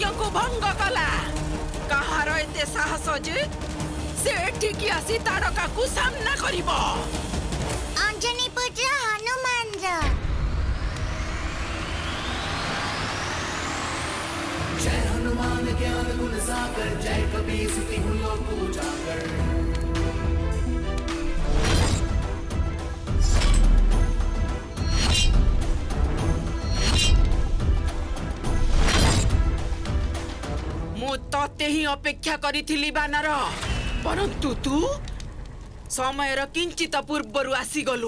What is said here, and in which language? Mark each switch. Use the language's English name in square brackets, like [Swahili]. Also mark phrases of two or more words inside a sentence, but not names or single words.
[Odia] କୁ ଭଙ୍ଗ କଲା କାହାର ଏତେ ସାହସ ଯେ ସେ ଏଠିକି ଆସି ତାରକା କୁ ସାମନା କରିବ ଅଞ୍ଜନୀ ପୁତ୍ର ହନୁମାନ [Awadhi] जय हनुमान ज्ञान गुण सागर जय कपीस तिहु लोक उजागर [Odia] ମୁଁ ତତେ ହିଁ ଅପେକ୍ଷା କରିଥିଲି ବାନର ପରନ୍ତୁ ତୁ ସମୟର କିଞ୍ଚିତ ପୂର୍ବରୁ ଆସି ଗଲୁ